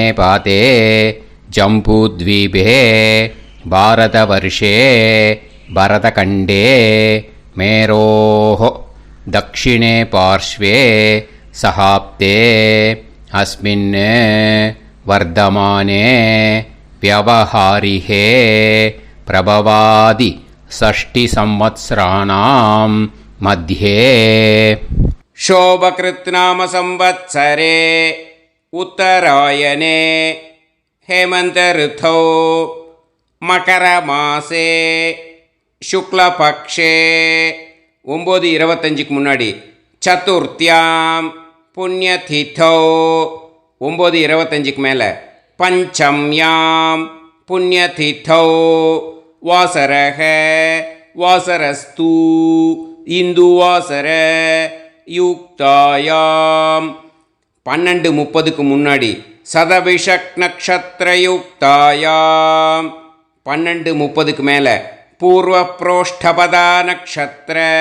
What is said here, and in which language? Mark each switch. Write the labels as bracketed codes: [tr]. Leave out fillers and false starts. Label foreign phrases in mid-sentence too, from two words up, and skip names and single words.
[sa] भारते जम्बूद्वीपे भारतवर्षे भरतखण्डे मेरोः दक्षिणे पार्श्वे शकाब्दे अस्मिन् वर्तमाने व्यवहारिहे प्रभवादि 6 संवत्सराणां मध्ये शोभकृत्नाम संवत्सरे उत्तरायणे हेमन्त ऋतौ मकरमासे शुक्लपक्षे 9:25 முன்னாடி चतुर्थ्यां पुण्यतिथौ 9:25 மேலே पञ्चम्यां पुण्यतिथौ वासरक वासरस्तु इन्दुवासर युक्तायां 12:30 முன்னாடி शतभिषक् नक्षत्रयुक्तायां 12:30 மேலே पूर्व प्रोष्ठपदा नक्षत्र